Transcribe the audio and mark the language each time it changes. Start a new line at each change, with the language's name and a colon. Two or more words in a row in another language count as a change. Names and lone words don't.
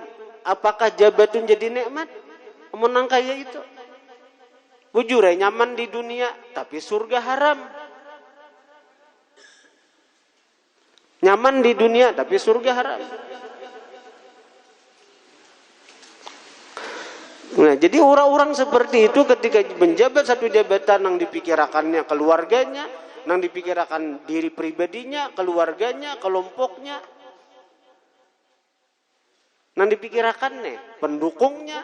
Indonesian: Apakah jabatan jadi nikmat? Menang kayak itu. Bujur nyaman di dunia, tapi surga haram. Nyaman di dunia, tapi surga haram. Nah, jadi orang-orang seperti itu ketika menjabat satu jabatan yang dipikirkannya keluarganya, yang dipikirkan diri pribadinya, keluarganya, kelompoknya, yang dipikirkannya pendukungnya.